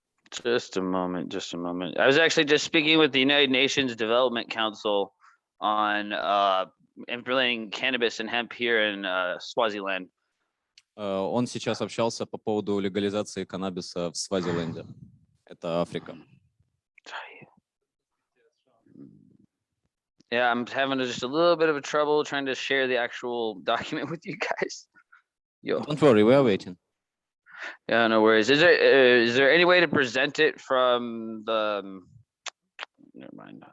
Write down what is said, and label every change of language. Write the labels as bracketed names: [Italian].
[English] Just a moment, just a moment. I was actually just speaking with the United Nations Development Council on implementing cannabis and hemp here in Swaziland. [Russian] Он сейчас общался по поводу легализации каннабиса в Свазиленде. Это Африка. [English] Yeah, I'm having just a little bit of a trouble trying to share the actual document with you guys. Yo. Don't worry, we are waiting. Yeah, no worries. Is there any way to present it from the? Never mind.